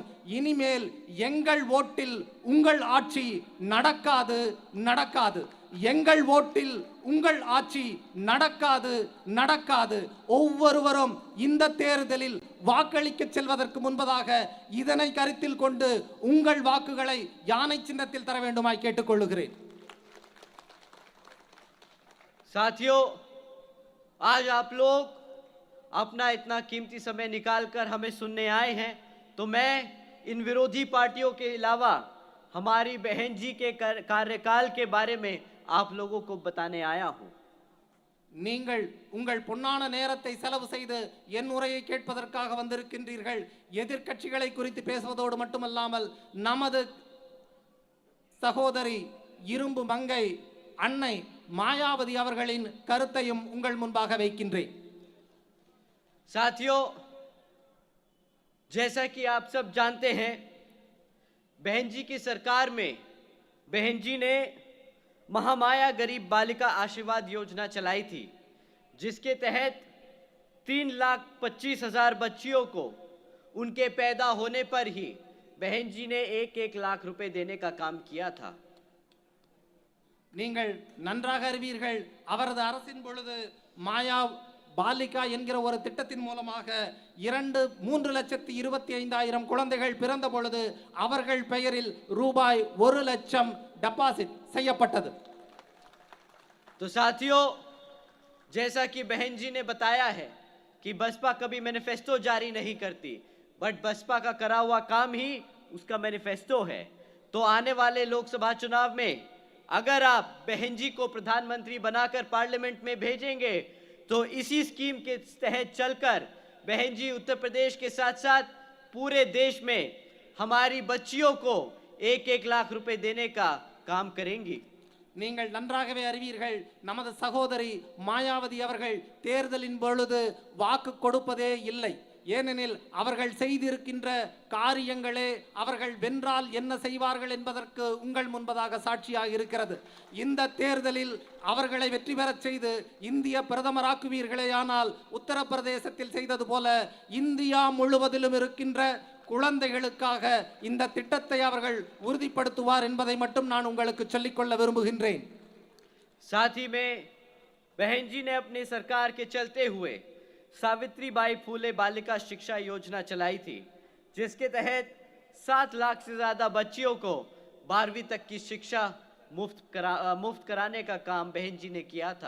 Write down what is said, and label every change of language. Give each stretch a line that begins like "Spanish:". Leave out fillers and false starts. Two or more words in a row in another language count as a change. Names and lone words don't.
Tamil: இனிமேல் எங்கள் ஓட்டில் உங்கள் ஆட்சி நடக்காது. எங்கள் ஓட்டில் உங்கள் ஆட்சி நடக்காது. ஒவ்வொருவரும் இந்த தேர்தலில் வாக்களிக்க செல்வதற்கு முன்பதாக இதனை கருத்தில் கொண்டு உங்கள் வாக்குகளை யானை சின்னத்தில் தர வேண்டுமாய் கேட்டுக்கொள்ளுகிறேன்.
Hindi: साथियों, आज आप लोग अपना इतना कीमती समय निकालकर हमें सुनने आए हैं, तो मैं इन विरोधी पार्टियों के अलावा हमारी बहन जी के कार्यकाल के बारे में आप लोगों को बताने आया हूं.
Tamil: நீங்கள் உங்கள் பொன்னான நேரத்தை செலவு செய்து என் உரையை கேட்பதற்காக வந்திருக்கின்றீர்கள். எதிர்க்கட்சிகளை குறித்து பேசுவதோடு மட்டுமல்லாமல் நமது சகோதரி இரும்பு மங்கை அன்னை மாயாவதி அவர்களின் கருத்தையும் உங்கள் முன்பாக வைக்கின்றேன்.
Hindi: साथियों, जैसा कि आप सब जानते हैं, बहन जी की सरकार में बहन जी ने महामाया गरीब बालिका आशीर्वाद योजना चलाई थी, जिसके तहत 3,25,000 बच्चियों को उनके पैदा होने पर ही बहन जी ने 1-1 लाख रुपए देने का काम किया था.
Tamil: நீங்கள் நன்றாக அறிவீர்கள், அவரது அரசின் பொழுது மாயா பாலிகா என்கிற ஒரு திட்டத்தின் மூலமாக 3,25,500 குழந்தைகள் பிறந்த பொழுது அவர்கள் பெயரில் ரூபாய் 1 லட்சம் டெபாசிட் செய்யப்பட்டது.
Hindi: तो साथियों, जैसा कि बहन जी ने बताया है कि बसपा कभी मैनिफेस्टो जारी नहीं करती, बट बसपा का करा हुआ काम ही उसका मैनिफेस्टो है. तो आने वाले लोकसभा चुनाव में अगर आप बहन जी को प्रधानमंत्री बनाकर पार्लियामेंट में भेजेंगे तो इसी स्कीम के तहत चलकर बहन जी उत्तर प्रदेश के साथ साथ पूरे देश में हमारी बच्चियों को 1-1 लाख रुपए देने का काम करेंगी.
Tamil: நீங்கள் நன்றாகவே அறிவீர்கள், நமது சகோதரி மாயாவதி அவர்கள் தேர்தலின் பொழுது வாக்கு கொடுப்பதே இல்லை. ஏனெனில் அவர்கள் செய்திருக்கின்ற காரியங்களே அவர்கள் வென்றால் என்ன செய்வார்கள் என்பதற்கு உங்கள் முன்பதாக சாட்சியாக இருக்கிறது. இந்த தேர்தலில் அவர்களை வெற்றி பெறச் செய்து இந்திய பிரதமராக்குவீர்களேயானால் உத்தரப்பிரதேசத்தில் செய்தது போல இந்தியா முழுவதிலும் இருக்கின்ற குழந்தைகளுக்காக இந்த திட்டத்தை அவர்கள் உறுதிப்படுத்துவார் என்பதை மட்டும் நான் உங்களுக்கு சொல்லிக்கொள்ள விரும்புகின்றேன்.
Hindi: साथ ही में बहन जी ने अपनी सरकार के चलते हुए सावित्रीबाई फूले बालिका शिक्षा योजना चलाई थी, जिसके तहत 7 लाख से ज़्यादा बच्चियों को 12वीं तक की शिक्षा मुफ्त कराने का काम बहन जी ने किया था.